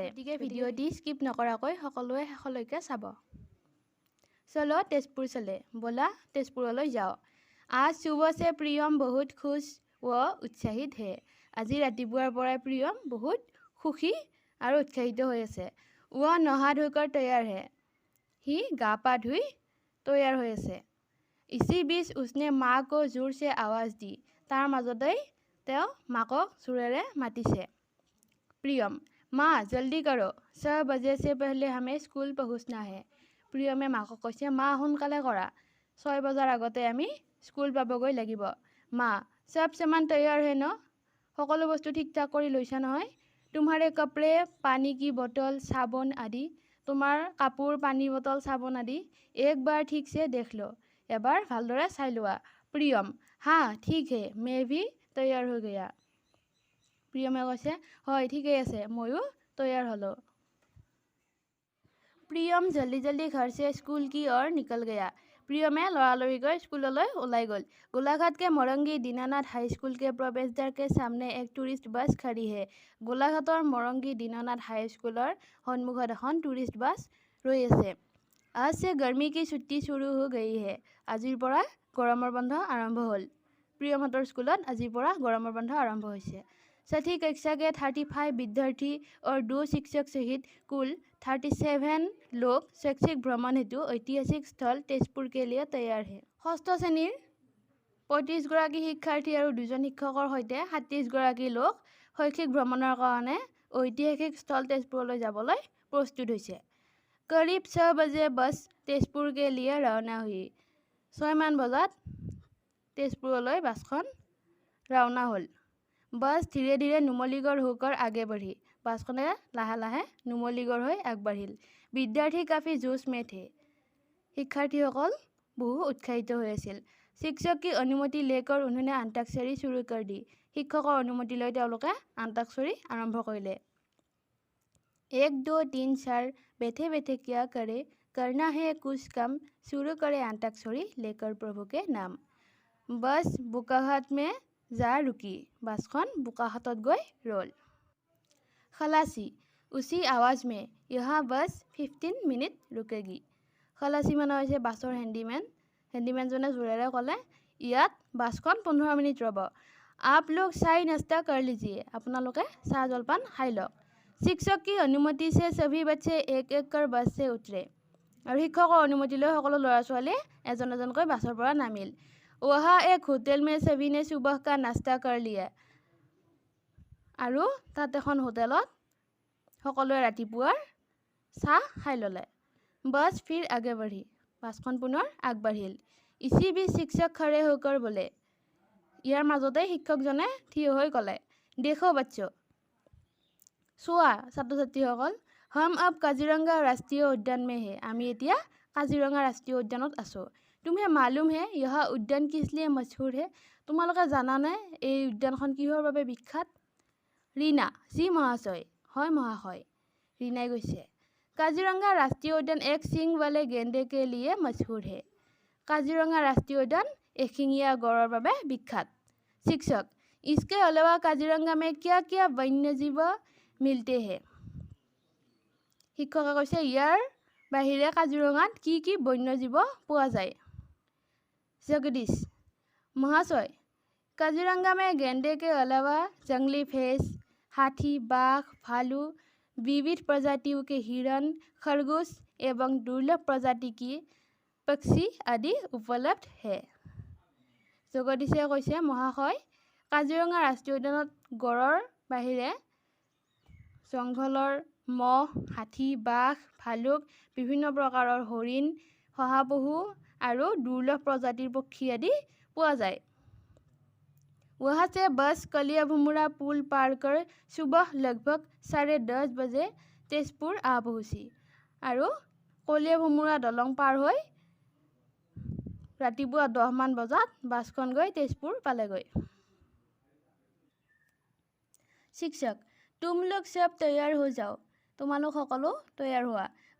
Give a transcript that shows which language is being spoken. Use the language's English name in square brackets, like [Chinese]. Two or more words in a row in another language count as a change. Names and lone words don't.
[Assamese] গতিকে ভিডিঅ'টি স্কিপ নকৰাকৈ সকলোৱে শেষলৈকে চাব। [Hindi] चलो तेजपुर चले, [Assamese] ব'লা তেজপুৰলৈ যাওঁ। [Hindi] आज सुबह से प्रियम बहुत खुश व उत्साहित है। [Assamese] আজি ৰাতিপুৱাৰ পৰাই প্ৰিয়ম বহুত সুখী আৰু উৎসাহিত হৈ আছে। [Hindi] वह नहा धोकर तैयार है। [Assamese] সি গা পা ধুই তৈয়াৰ হৈ আছে। [Hindi] इसी बीच उसने माँ को जोर से आवाज़ दी। [Assamese] तार মাজতেই তেওঁ মাকক জোৰেৰে মাতিছে। [Hindi] प्रियम, माँ जल्दी करो, 6 बजे से पहले हमें स्कूल पहुँचना है। [Assamese] প্ৰিয়মে মাকক কৈছে, মা সোনকালে কৰা, 6 বজাৰ আগতে আমি স্কুল পাবগৈ লাগিব। মা, [Hindi] सब सामान तैयार है न? [Assamese] সকলো বস্তু ঠিক ঠাক কৰি লৈছা নহয়? [Hindi] तुम्हारे कपड़े, पानी की बोतल, साबुन आदि, [Assamese] তোমাৰ কাপোৰ, পানী বটল, চাবোন আদি [Hindi] एक बार ठीक से देख लो। [Assamese] এবাৰ ভালদৰে চাই লোৱা। প্ৰিয়ম, [Hindi] हाँ ठीक है, मैं भी तैयार हो गया। [Assamese] প্ৰিয়মে কৈছে, হয় ঠিকেই আছে, ময়ো তৈয়াৰ হ'লো। [Hindi] প্ৰিয়ম जल्दी जल्दी घर से स्कूल की ओर निकल गया। [Assamese] প্ৰিয়মে লৰালৰিকৈ স্কুললৈ ওলাই গ'ল। [Hindi] गोलाघाट के मरंगी दीनानाथ हाई स्कूल के प्रवेशद्वार के सामने एक टूरिस्ट बस खड़ी है। [Assamese] গোলাঘাটৰ মৰংগী দীনানাথ হাই স্কুলৰ সন্মুখত এখন টুৰিষ্ট বাছ ৰৈ আছে। [Hindi] आज से गर्मी की छुट्टी शुरू हो गई है। [Assamese] আজিৰ পৰা গৰমৰ বন্ধ আৰম্ভ হ'ল। প্ৰিয়মহঁতৰ স্কুলত আজিৰ পৰা গৰমৰ বন্ধ আৰম্ভ হৈছে। [Hindi] छठी कक्षा के 35 विद्यार्थी और 2 शिक्षक सहित कुल 37 लोग शैक्षिक भ्रमण हेतु ऐतिहासिक स्थल तेजपुर के लिए तैयार है। [Assamese] ষষ্ঠ শ্ৰেণীৰ 35 গৰাকী শিক্ষাৰ্থী আৰু 2জন শিক্ষকৰ সৈতে 37 গৰাকী লোক শৈক্ষিক ভ্ৰমণৰ কাৰণে ঐতিহাসিক স্থল তেজপুৰলৈ যাবলৈ প্ৰস্তুত হৈছে। [Hindi] करीब 6 बजे बस तेजपुर के लिए रवाना हुई। [Assamese] 6 মান বজাত तेजपुरলৈ বাছখন ৰাওনা হ'ল। [Hindi] बस धीरे धीरे नुमलीगढ़ होकर आगे बढ़ी। [Assamese] বাছখনে লাহে লাহে নুমলীগড় হৈ আগবাঢ়িল। [Hindi] विद्यार्थी काफ़ी जोश में थे। [Assamese] শিক্ষাৰ্থীসকল বহু উৎসাহিত হৈ আছিল। [Hindi] शिक्षक की अनुमति लेकर उन्होंने अंताक्षरी शुरू कर दी। [Assamese] শিক্ষকৰ অনুমতি লৈ তেওঁলোকে अंताक्षरी আৰম্ভ কৰিলে। [Hindi] 1 2 3 4 बैठे बैठे क्या करे, करना है कुछ काम, शुरू करे अंताक्षरी लेकर प्रभु के नाम। बस बोकाघाट में जा रुकी। [Assamese] বাছখন বোকাখাতত গৈ ৰ'ল। [Hindi] खलासी, उसी आवाज़ में, यहाँ बस 15 मिनट रुकेगी। [Assamese] खलासी মানে হৈছে বাছৰ হেণ্ডিমেন। হেণ্ডিমেনজনে জোৰেৰে ক'লে, ইয়াত বাছখন 15 মিনিট ৰ'ব। [Hindi] आप लोग चाय नाश्ता कर लीजिए। [Assamese] আপোনালোকে চাহ জলপান খাই লওক। [Hindi] शिक्षक की अनुमति से सभी बच्चे एक एक कर बस से उतरे। [Assamese] আৰু শিক্ষকৰ অনুমতি লৈ সকলো ল'ৰা ছোৱালীয়ে এজন এজনকৈ বাছৰ পৰা নামিল। [Hindi] वहाँ एक होटल में सभी ने सुबह का नाश्ता कर लिया। [Assamese] আৰু তাত এখন হোটেলত সকলোৱে ৰাতিপুৱাৰ চাহ খাই ল'লে। [Hindi] बस फिर आगे बढ़ी। [Assamese] বাছখন পুনৰ আগবাঢ়িল। [Hindi] इसी बीच शिक्षक खड़े होकर बोले। [Assamese] ইয়াৰ মাজতে শিক্ষকজনে থিয় হৈ ক'লে, [Hindi] देखो बच्चों, [Assamese] চোৱা ছাত্ৰ ছাত্ৰীসকল, [Hindi] हम अब काजीरंगा राष्ट्रीय उद्यान में है। [Assamese] আমি এতিয়া কাজিৰঙা ৰাষ্ট্ৰীয় উদ্যানত আছোঁ। [Hindi] तुम्हें मालूम है यह उद्यान किस लिए मशहूर है? [Assamese] তোমালোকে জানানে এই উদ্যানখন কিহৰ বাবে বিখ্যাত? ৰীনা, জি মহাশয়। হয় মহাশয়। ৰীনাই কৈছে, [Hindi] काजीरंगा राष्ट्रीय उद्यान एक सींग वाले गेंडे के लिए मशहूर है। [Assamese] কাজিৰঙা ৰাষ্ট্ৰীয় উদ্যান এশিঙীয়া গড়ৰ বাবে বিখ্যাত। [Hindi] शिक्षक, इसके अलावा काजीरंगा में क्या क्या वन्य जीव मिलते हैं? [Assamese] শিক্ষকে কৈছে, ইয়াৰ বাহিৰে কাজিৰঙাত কি কি বন্যজীৱ পোৱা যায়? [Hindi] जगदीश, महाशय, काजीरंगा में गेंडे के अलावा जंगली भैंस, हाथी, बाघ, भालू, विविध प्रजातियों के हिरण, खरगोश एवं दुर्लभ प्रजाति की पक्षी आदि उपलब्ध है। [Assamese] जगदीशে কৈছে, মহাশয়, কাজিৰঙা ৰাষ্ট্ৰীয় উদ্যানত গড়ৰ বাহিৰে জংঘলৰ মহ, হাতী, বাঘ, ভালুক, বিভিন্ন প্ৰকাৰৰ হৰিণ, শহাপহু আৰু দুৰ্লভ প্ৰজাতিৰ পক্ষী আদি পোৱা যায়। [Hindi] वहाँ से बस कलियाभोमोरा पुल पार कर सुबह लगभग 10:30 बजे तेजपुर आ पहुँची। [Assamese] আৰু কলিয়াভোমোৰা দলং পাৰ হৈ ৰাতিপুৱা 10 মান বজাত বাছখন গৈ তেজপুৰ পালেগৈ। [Hindi] शिक्षक, तुम लोग सब तैयार हो जाओ। [Assamese] তোমালোক সকলো তৈয়াৰ হোৱা।